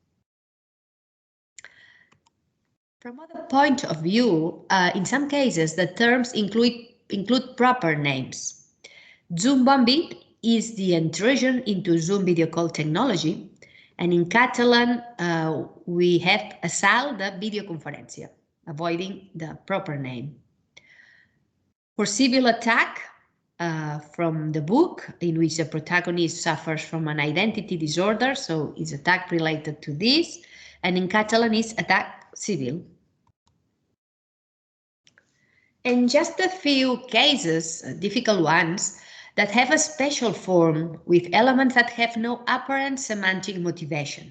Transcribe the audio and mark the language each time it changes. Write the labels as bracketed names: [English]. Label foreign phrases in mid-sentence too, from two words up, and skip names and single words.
[English] From other point of view, in some cases, the terms include proper names. Zoom bombing is the intrusion into Zoom video call technology, and in Catalan, we have [Catalan] assalt de videoconferència, [English] avoiding the proper name. For civil attack, from the book, in which the protagonist suffers from an identity disorder, so it's attack related to this, and in Catalan is [Catalan] attack civil. [English] And just a few cases, difficult ones, that have a special form with elements that have no apparent semantic motivation.